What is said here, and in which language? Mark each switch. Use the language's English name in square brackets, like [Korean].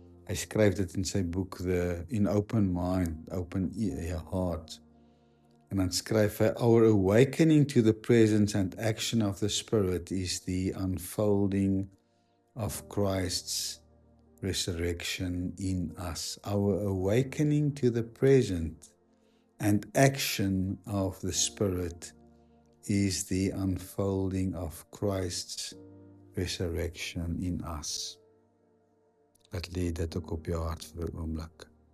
[Afrikaans] Hy skryf dit in sy boek In Open Mind, Open Heart. En dan skryf hy, [English] our awakening to the presence and action of the Spirit is the unfolding of Christ's resurrection in us. Our awakening to the present and action of the Spirit is the unfolding of Christ's resurrection in us. [Afrikaans] Laat lê dit ook op jou hart vir 'n oomblik.